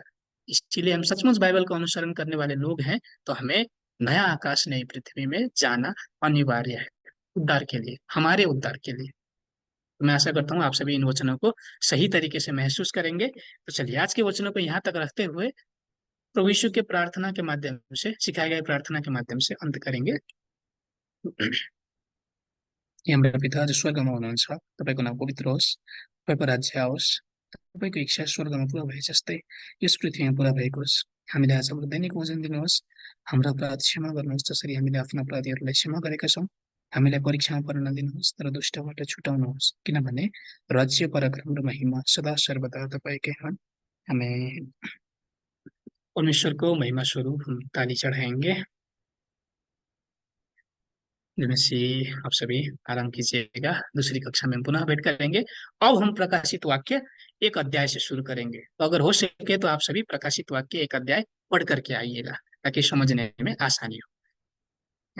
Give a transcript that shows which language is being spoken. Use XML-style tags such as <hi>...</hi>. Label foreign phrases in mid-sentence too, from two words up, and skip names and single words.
<hi>इसलिए हम सचमुच बाइबल को अनुसरण करने वाले लोग हैं, तो हमें नया आकाश नई पृथ्वी में जाना अनिवार्य है, उद्धार के लिए, हमारे उद्धार के लिए। तो मैं आशा करता हूँ आप सभी इन वचनों को सही तरीके से महसूस करेंगे। तो चलिए आज के वचनों को यहाँ तक रखते हुए प्रभु यीशु के प्रार्थना के माध्यम से, सिखाए गए प्रार्थना के माध्यम से अंत करेंगे।</hi> <ne>हे हाम्रो पिता जो स्वर्गमा हुनुहुन्छ, तपाईँको नाम पवित्र होस्, तपाईँको राज्य आओस्, तपाईँको इच्छा स्वर्गमा पुरा भए जस्तै यस पृथ्वीमा पुरा भएको होस्। हामीले आज हाम्रो दैनिक भोजन दिनुहोस्। हाम्रा अपराध क्षमा गर्नुहोस् जसरी हामीले आफ्ना अपराधीहरूलाई क्षमा गरेका छौँ। हामीलाई परीक्षामा पर्न नदिनुहोस् तर दुष्टबाट छुटाउनुहोस्, किनभने राज्य पराक्रम र महिमा सदा सर्वदा तपाईँकै हुन्।</ne> <hi>हमें परमेश्वर को महिमा स्वरूप हम ताली चढ़ाएंगे। मसीह आप सभी आराम कीजिएगा, दूसरी कक्षा में हम पुनः भेंट करेंगे। अब हम प्रकाशित वाक्य एक अध्याय से शुरू करेंगे, तो अगर हो सके तो आप सभी प्रकाशित वाक्य एक अध्याय पढ़ करके आइएगा ताकि समझने में आसानी हो।</hi>